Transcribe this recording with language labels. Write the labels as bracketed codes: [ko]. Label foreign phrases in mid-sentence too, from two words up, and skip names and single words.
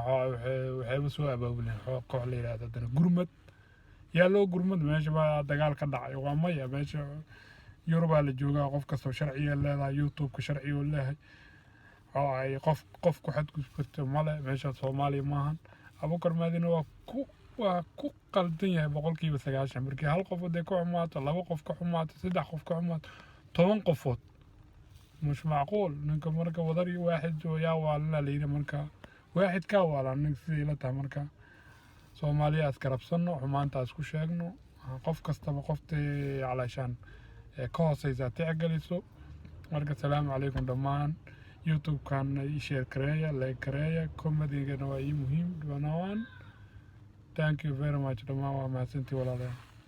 [so] waxay soo abaabuleen koox la yiraahdo dana gurmad yaa loo gurmad meesha baa dagaal ka dhacay waa maya meesha Yurub la joogaa qof kasta sharciga leedahay YouTube-ka sharciga leeyahay ay qof ku xad gudbto male meesha Soomaaliya maahan Abuukar Mahdi waa ku qaldan yahay 90% markii hal qof oo ku xumaato laba qof ka xumaato saddex qof ka xumaato 10 qofood [ar] مش معقول [so] ninka marka wadar iyo waaxid yaa waalna leeyahay marka waaxid ka waalan nin sidii la tahay marka Soomaaliya askarabsano xumaanta isku sheegno qof kasta qoftii calaashan ka hooseysa tixgeliso marka [ar] السلام عليكم [so] dhammaan YouTube kan share kareeya like kareeya comedy-gana waa muhiim dhammaan [en] thank you very much [so] dhammaan waa mahadsantii walaalayaal